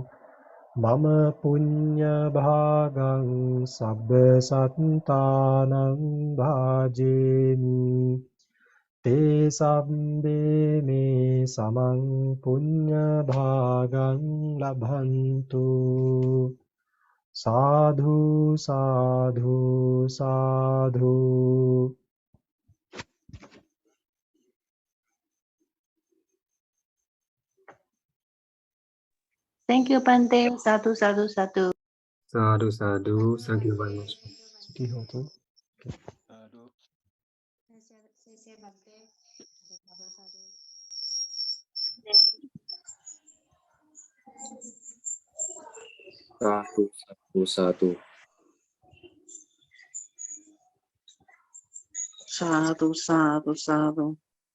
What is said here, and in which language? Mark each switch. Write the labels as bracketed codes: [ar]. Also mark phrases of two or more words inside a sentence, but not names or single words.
[pi] Mama punya bhagang sabba sattanang bhajemi te sabbe me samang punya bhagang labhantu sadhu sadhu sadhu. [en] Thank you, Bante. [pi] Sadhu, sadhu, sadhu. Sadhu, sadhu. [en] Thank you very much. [pi] Sukhi hotu. Sadhu, sadhu, sadhu. Sadhu, sadhu, sadhu.